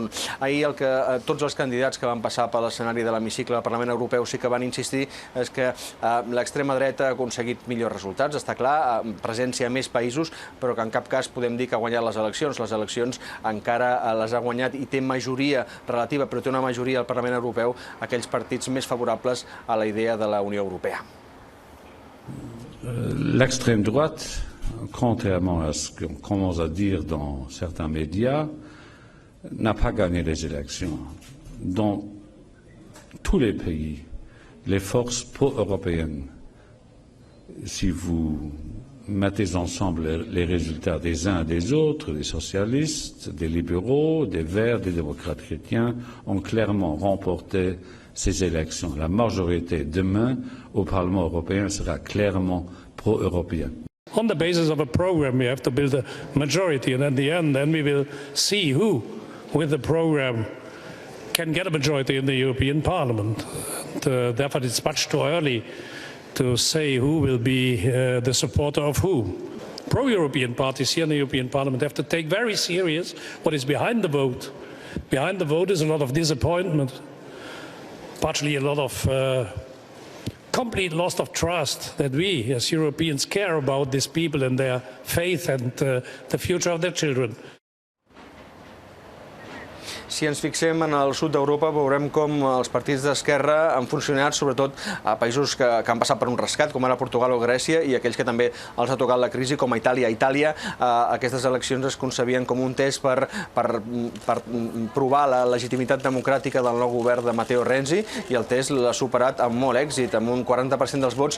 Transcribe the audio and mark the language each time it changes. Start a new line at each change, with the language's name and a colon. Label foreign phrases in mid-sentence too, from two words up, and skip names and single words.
Catalan: Ahir el que tots els candidats que van passar per l'escenari de l'hemicicle del Parlament Europeu sí que van insistir és que l'extrema dreta ha aconseguit millors resultats, està clar, presència a més països, però que en cap cas podem dir que ha guanyat les eleccions. Les eleccions encara les ha guanyat i té majoria relativa, però té una majoria al Parlament Europeu aquells partits més favorables a la idea de la Unió Europea.
French: L'extrême droite, contrairement à ce qu'on commence à dire dans certains médias, n'a pas gagné les élections. Dans tous les pays, les forces pro-européennes, si vous mettez ensemble les résultats des uns et des autres, des socialistes, des libéraux, des verts, des démocrates chrétiens, ont clairement remporté ces élections. La majorité demain au Parlement européen sera clairement pro-européenne.
English: On the basis of a program, we have to build a majority, and at the end, then we will see who, with the program, can get a majority in the European Parliament. Therefore, it's much too early to say who will be the supporter of who. Pro-European parties here in the European Parliament have to take very serious what is behind the vote. Behind the vote is a lot of disappointment, partially a lot of complete loss of trust that we as Europeans care about these people and their faith and the future of their children.
Catalan: Si ens fixem en el sud d'Europa, veurem com els partits d'esquerra han funcionat, sobretot a països que han passat per un rescat, com ara Portugal o Grècia, i aquells que també els ha tocat la crisi, com a Itàlia. A Itàlia, aquestes eleccions es concebien com un test per provar la legitimitat democràtica del nou govern de Matteo Renzi, i el test l'ha superat amb molt èxit, amb un 40% dels vots.